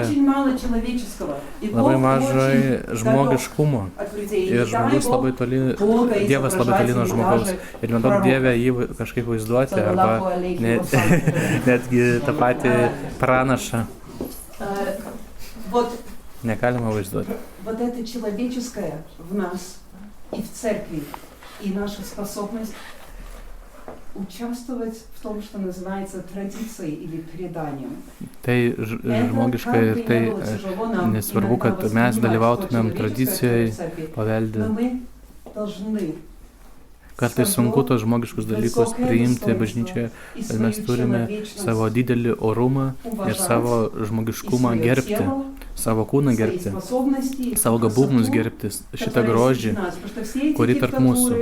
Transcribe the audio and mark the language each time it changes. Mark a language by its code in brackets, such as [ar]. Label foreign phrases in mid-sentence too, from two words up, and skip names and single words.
[lt] Labai mažai žmogiškumo. Ir žmogus labai toli, Dievas labai toli nuo žmogaus. Ir nedaug Dieve jį kažkaip vaizduoti, arba netgi tą patį pranašą. Negalima vaizduoti. [ru] Вот это человеческое в нас и в церкви, и наша способность участвовать в том, что называется традицией или преданием. [lt] Tai žmogiška ir tai nesvarbu, kad mes dalyvautumėm tradicijai, paveldė. Kartais sunku tos žmogiškus dalykus priimti bažnyčioje, bet mes turime savo didelį orumą ir savo žmogiškumą gerbti, savo kūną gerbti, savo gabumus gerbti, šitą grožį, kurį tarp mūsų.